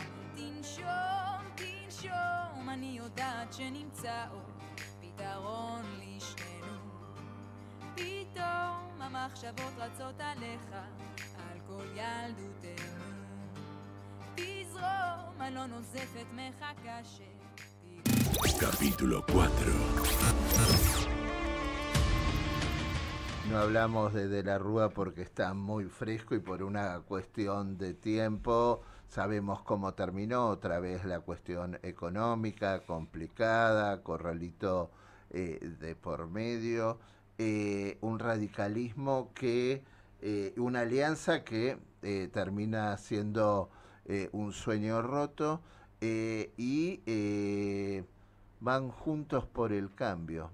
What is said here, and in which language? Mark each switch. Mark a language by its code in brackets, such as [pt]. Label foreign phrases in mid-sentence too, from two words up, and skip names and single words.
[he] תנשום, תנשום, אני יודעת שנמצא עוד פתרון לשנינו. פתאום המחשבות רצות עליך, על כל ילדותנו. תזרום, אני לא נוזפת, מחכה [es] Capítulo 4. No hablamos de la Rúa porque está muy fresco y por una cuestión de tiempo. Sabemos cómo terminó, otra vez la cuestión económica complicada, Corralito de por medio, un radicalismo que, una alianza que termina siendo un sueño roto, y van juntos por el cambio.